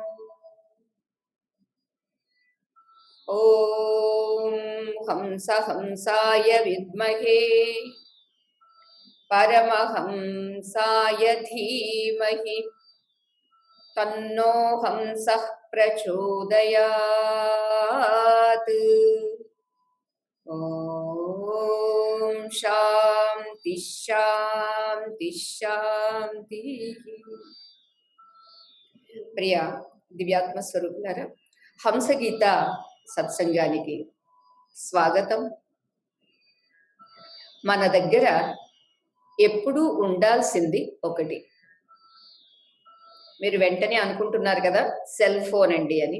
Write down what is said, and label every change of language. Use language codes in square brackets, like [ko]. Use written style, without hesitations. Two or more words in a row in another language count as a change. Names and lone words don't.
[sa] ॐ हंसाय विद्महे परमहंसाय धीमहि तन्नो हंसः प्रचोदयात्। ॐ शान्ति शान्ति शान्तिः। [te] ప్రియ దివ్యాత్మ స్వరూపులారా, హంసగీత సత్సంగానికి స్వాగతం. మన దగ్గర ఎప్పుడూ ఉండాల్సింది ఒకటి. మీరు వెంటనే అనుకుంటున్నారు కదా [en] cell phone [te] అండి అని.